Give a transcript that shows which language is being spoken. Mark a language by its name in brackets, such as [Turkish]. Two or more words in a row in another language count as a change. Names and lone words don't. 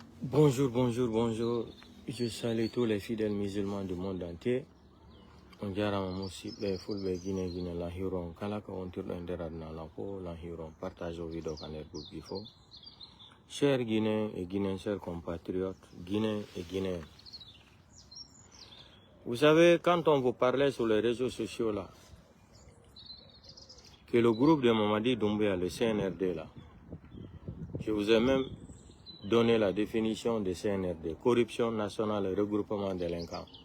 [French] Bonjour, bonjour, bonjour. Je salue tous les fidèles musulmans du monde entier. [Fula] On jarama musidɓe fulɓe Guinée Guinée lahiron kala ko wontirɗo e nder aduna ko lahiron partage o vidéo ka nder groupe fof. [French] Chers Guinéens et Guinéens, chers compatriotes, Guinéens et Guinéens. Vous savez, quand on vous parlait sur les réseaux sociaux là, que le groupe de Mamadi Doumbouya, le CNRD là, je vous ai même donné la définition de CNRD, corruption nationale et regroupement délinquants.